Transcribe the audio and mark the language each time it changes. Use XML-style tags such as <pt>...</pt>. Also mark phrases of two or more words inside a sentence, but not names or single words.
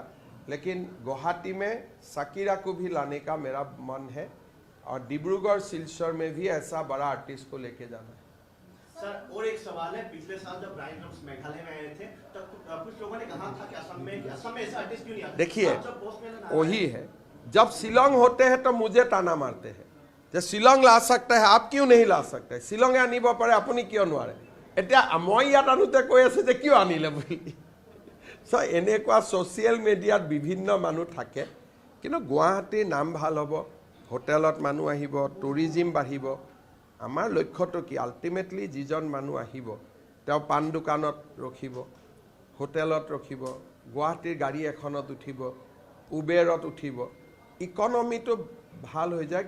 <hi>लेकिन गुवाहाटी में शकीरा को भी लाने का मेरा मन है और डिब्रूगढ़ सिलचर में भी ऐसा बड़ा आर्टिस्ट को लेके जाना है। सर और एक सवाल है, पिछले साल जब ब्रायन ड्रम्स मेघालय में आए थे तब कुछ लोगों ने कहा था कि असम में ऐसा आर्टिस्ट क्यों नहीं आता। देखिए वही है, जब शिलोंग होते हैं तो मुझे ताना मारते हैं যে শ্বিলং লা सकता है, आप क्यों नहीं ला सकते।</hi> <as>শ্বিলঙে আনিব পাৰে, আপুনি কিয় নোৱাৰে। এতিয়া মই ইয়াত আনোতে কৈ আছে যে কিয় আনিলে বুলি। চ' এনেকুৱা ছ'চিয়েল মিডিয়াত বিভিন্ন মানুহ থাকে, কিন্তু গুৱাহাটীৰ নাম ভাল হ'ব, হোটেলত মানুহ আহিব, টুৰিজিম বাঢ়িব। আমাৰ লক্ষ্যটো কি, আল্টিমেটলি যিজন মানুহ আহিব তেওঁ পাণ দোকানত ৰখিব, হোটেলত ৰখিব, গুৱাহাটীৰ গাড়ী এখনত উঠিব, উবেৰত উঠিব, ইকনমিটো ভাল হৈ যায়।</as>